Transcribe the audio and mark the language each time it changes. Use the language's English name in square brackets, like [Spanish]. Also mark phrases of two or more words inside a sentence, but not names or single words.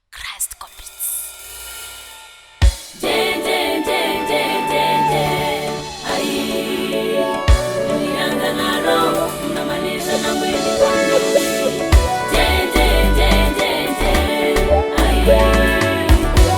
[English] Christ Corporate. Je, je, je, je, je, je. [Swahili] Ai, ulianza na roho, unamaliza na mwili kwa nini? Je, je, je, je, je. Ai.